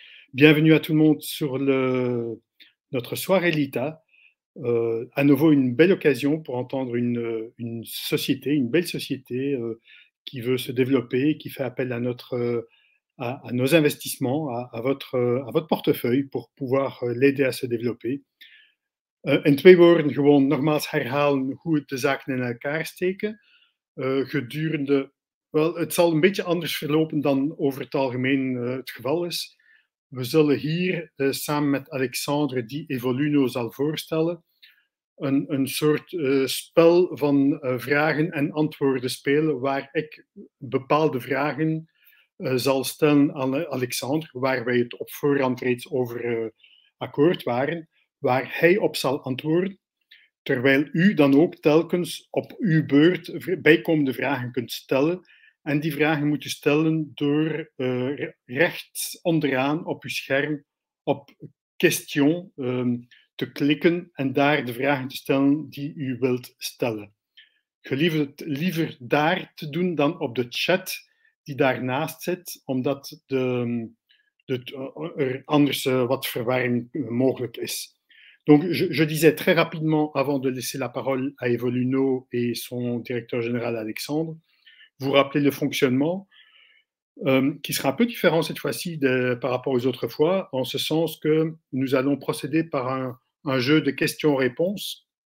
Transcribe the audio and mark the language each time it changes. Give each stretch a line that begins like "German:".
French: Bienvenue à tout le monde sur notre soirée Lita. À nouveau une belle occasion pour entendre une société, une belle société qui veut se développer, qui fait appel à nos investissements, à votre portefeuille pour pouvoir l'aider à se développer.
Dutch: In 2 woorden gewoon nogmaals herhalen hoe de zaken in elkaar steken. Gedurende, wel, het zal een beetje anders verlopen dan over het algemeen het geval is. We zullen hier samen met Alexandre, die Evoluno zal voorstellen, een soort spel van vragen en antwoorden spelen, waar ik bepaalde vragen zal stellen aan Alexandre, waar wij het op voorhand reeds over akkoord waren, waar hij op zal antwoorden, terwijl u dan ook telkens op uw beurt bijkomende vragen kunt stellen. En die vragen moet u stellen door rechts onderaan op uw scherm op question te klikken en daar de vragen te stellen die u wilt stellen. Gelieve het liever daar te doen dan op de chat die daarnaast zit, omdat er anders wat verwarring mogelijk is.
French: Donc, je disais très rapidement, avant de laisser la parole à Evoluno et son directeur général Alexandre, vous rappelez le fonctionnement, qui sera un peu différent cette fois-ci par rapport aux autres fois, en ce sens que nous allons procéder par un jeu de questions-réponses,